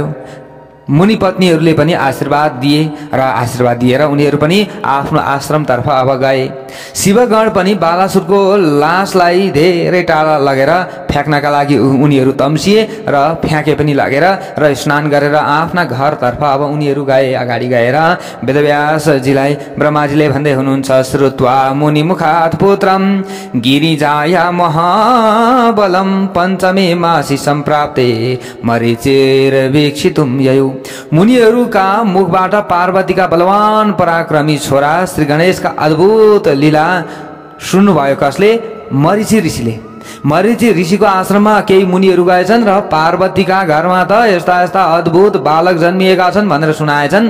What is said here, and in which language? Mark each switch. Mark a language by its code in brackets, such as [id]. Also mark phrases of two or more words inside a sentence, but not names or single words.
[ne] मुनि पत्नीहरूले पनि आशीर्वाद दिए र आशीर्वाद दिएर उनीहरू पनि आफ्नो आश्रमतर्फ अब गए। शिवगण पनि बालासुरको लासलाई धेरै टाढा लगेर फ्याँक्नका लागि उनीहरू तम्सिए र फ्याँके पनि लगेर र स्नान गरेर आफ्ना घरतर्फ अब उनीहरू गए। अगाडि गएर वेदव्यासजीलाई ब्रह्माजीले भन्दै हुनुहुन्छ, [sa] श्रुत्वा मुनि मुखात् पुत्रम गिरिजाया महाबलम पञ्चमे मासी सम्प्राप्ते मरीचिर्वीक्षितुं ययौ। [ne] मुनिहरूका मुखबाट पार्वतीका बलवान पराक्रमी छोरा श्री गणेशका अद्भुत लीला सुन्नुभयो। कसले? मरीचि ऋषिले। मरीचि ऋषिको आश्रममा केही मुनिहरू गएछन् र पार्वतीका घरमा त यस्ता यस्ता अद्भुत बालक जन्मिएका छन् भनेर सुनाएछन्।